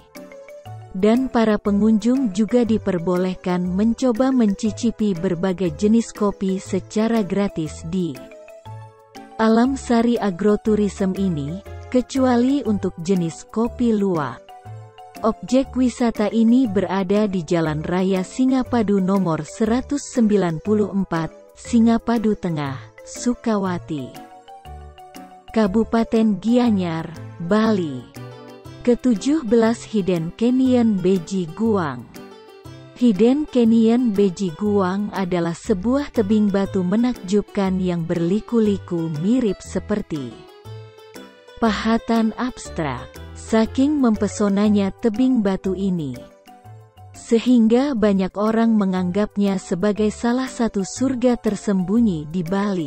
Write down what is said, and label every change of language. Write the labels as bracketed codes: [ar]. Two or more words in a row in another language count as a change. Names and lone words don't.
[id] Dan para pengunjung juga diperbolehkan mencoba mencicipi berbagai jenis kopi secara gratis di Alam Sari Agroturism ini, kecuali untuk jenis kopi luwak. Objek wisata ini berada di Jalan Raya Singapadu nomor 194, Singapadu Tengah, Sukawati, Kabupaten Gianyar, Bali. Ke-17 Hidden Canyon Beji Guang. Hidden Canyon Beji Guang adalah sebuah tebing batu menakjubkan yang berliku-liku mirip seperti pahatan abstrak. Saking mempesonanya tebing batu ini, sehingga banyak orang menganggapnya sebagai salah satu surga tersembunyi di Bali.